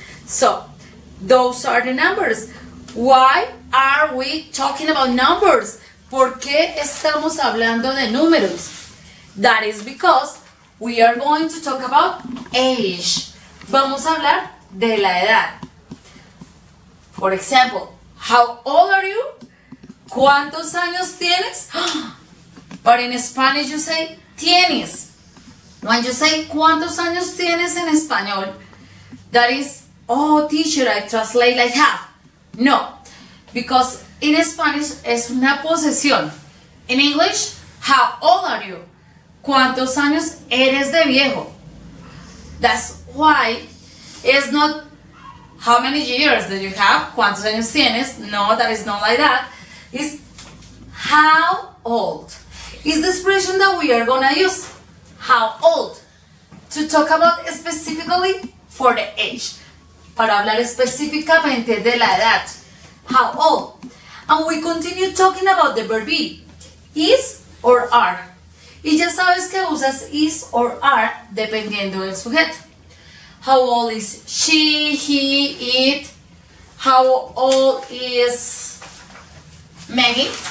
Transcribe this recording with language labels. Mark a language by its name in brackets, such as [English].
[English] So, those are the numbers. Why are we talking about numbers? [Spanish] ¿Por qué estamos hablando de números? [English] That is because we are going to talk about age. [Spanish] Vamos a hablar de la edad. [English] For example, how old are you? [Spanish] ¿Cuántos años tienes? [English] But in Spanish you say tienes. When you say [Spanish] ¿cuántos años tienes en español? [English] That is, oh teacher, I translate like half. No, because in Spanish [Spanish] es una posesión. [English] In English, how old are you? [Spanish] ¿Cuántos años eres de viejo? [English] That's why it's not how many years do you have? [Spanish] ¿Cuántos años tienes? [English] No, that is not like that. It's how old. Is the expression that we are gonna use. How old? To talk about specifically for the age. [Spanish] Para hablar específicamente de la edad. [English] How old? And we continue talking about the verb be. Is or are. [Spanish] Y ya sabes que usas [English] is or are [Spanish] dependiendo del sujeto. [English] How old is she, he, it? How old is Maggie?